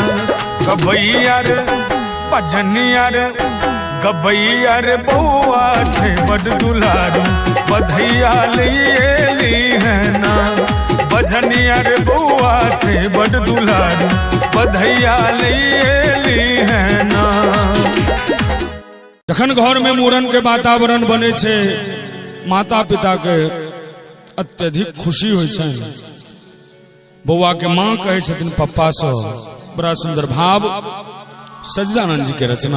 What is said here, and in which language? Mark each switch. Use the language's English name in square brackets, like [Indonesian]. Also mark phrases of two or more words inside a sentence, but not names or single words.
[Maithili] गबैया रे बजनिया रे गबैया रे बउआ छे बड़ दुलारू बधैया लैली है ना। बजनिया रे बउआ छे बड़ दुलारू बधैया लैली है ना। जखन घर में मूड़न के वातावरण बने छे माता पिता के अत्यधिक खुशी होय छै। बउआ के माँ कहे छथिन पप्पा से बड़ा सुंदर भाव सच्चिदानंद जी के रचना।